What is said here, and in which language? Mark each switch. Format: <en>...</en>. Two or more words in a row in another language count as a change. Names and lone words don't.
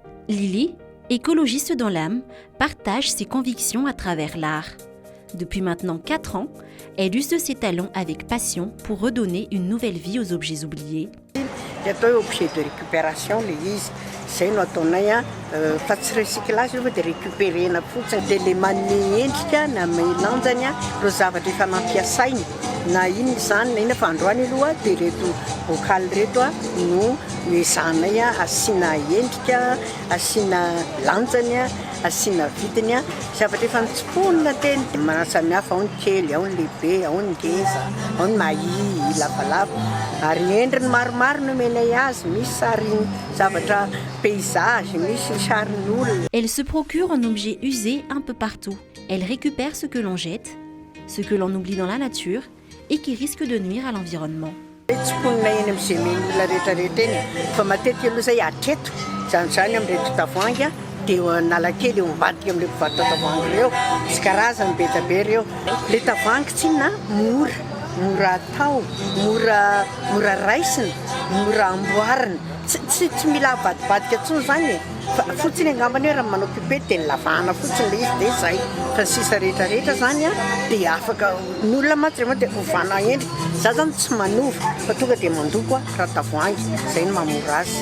<fr>Lily, écologiste dans l'âme, partage ses convictions à travers l'art. Depuis maintenant 4 ans, elle use de ses talents avec passion pour redonner une nouvelle vie aux objets oubliés.</fr> <mg>Atao</mg> <fr>objet de récupération</fr> <mg>le izy zay no ataonay fa tsy recyclage fa de récupérena fotsiny de le manome endrika na melanjany ireo zavatra efa nampiasainy na iny zany na iny fa androany aloha de reto bocal reto no ezanay asiana endrika, asiana lanjany, asiana vidiny zavatra efa nitsimponina teny manasamihafa ao ny kely, ao ny lehibe, ao ny ngeza, ao ny mahia, lavalava ary endriny maromaro no menay azy, misy sary zavatra paysage, misy sarin'olona.</mg> <fr>Elle se procure un objet usé un peu partout. Elle récupère ce que l'on jette, ce que l'on oublie dans la nature et qui risque de nuire à l'environnement.</fr> <mg>Tsimponina eny amin'izay men'olona rehetrarehetra eny fa matetika aloha zay atreto zany amin'reto tavoahangy dia analakely eo mivadika amin'ilay mpivarotra tavoahangy ireo sy karazany be da be ireo. Le tavoahangy tsy na mora atao, mora raisina, mora amboarina, tsy mila avadibadika intsony zany fa fotsiny angambany hoe raha manao pipety dia nilavahana fotsiny le izy dia zay fa sisa rehetrarehetra zany dia afaka ny olona mantsy rehefa dia ovana endrika za zany tsy manova fa tonga dia mandoko raha tavoahangy zay no mamora azy.</mg>